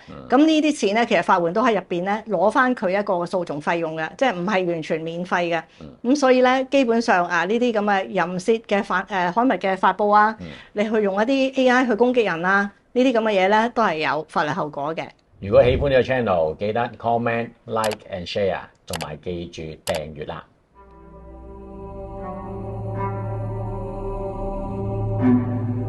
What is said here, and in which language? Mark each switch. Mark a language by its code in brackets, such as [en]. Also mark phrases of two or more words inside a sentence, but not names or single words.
[yue] 咁呢啲錢咧，其實法援都喺入邊咧攞翻佢一個訴訟費用嘅，即係唔係完全免費嘅。咁所以咧，基本上呢啲咁嘅淫褻嘅刊物嘅發布啊，你去用一啲 AI 去攻擊人啊，呢啲咁嘅嘢咧，都係有法律後果嘅。如果喜歡呢個 channel，記得 comment、 [en] like and share， [yue] 同埋記住訂閱啦。